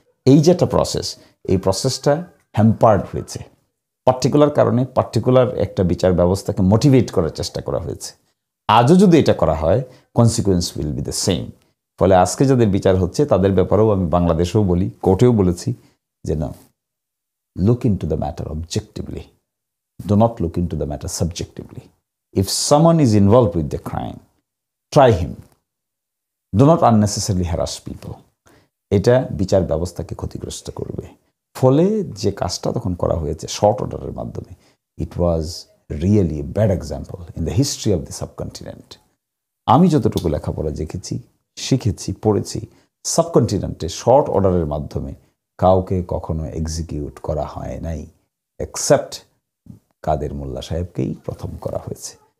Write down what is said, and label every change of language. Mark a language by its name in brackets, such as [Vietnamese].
[Bangla] এই যে একটা প্রসেস, এই প্রসেসটা হ্যাম্পার্ড হয়েছে পার্টিকুলার কারণে। পার্টিকুলার একটা বিচার ব্যবস্থাকে মোটিভেট করার চেষ্টা করা হয়েছে। আজও যদি এটা করা হয়, [English] Consequence will be the same. [Bangla] ফলে আজকে যাদের বিচার হচ্ছে তাদের ব্যাপারেও আমি বাংলাদেশেও বলি, কোর্টেও বলেছি যে না, [English] look into the matter objectively. Do not look into the matter subjectively. If someone is involved with the crime, try him. Do not unnecessarily harass people. [Bangla] এটা বিচার ব্যবস্থাকে ক্ষতিগ্রস্ত করবে। ফলে যে কাজটা তখন করা হয়েছে শর্ট অর্ডারের মাধ্যমে, [English] It was really a bad example in the history of the subcontinent. [Bangla] আমি যতটুকু লেখাপড়া দেখেছি, শিখেছি, পড়েছি, সাবকন্টিনেন্টে শর্ট অর্ডারের মাধ্যমে কাউকে কখনো এক্সিকিউট করা হয় নাই, এক্সেপ্ট কাদের মোল্লা সাহেবকেই প্রথম করা হয়েছে।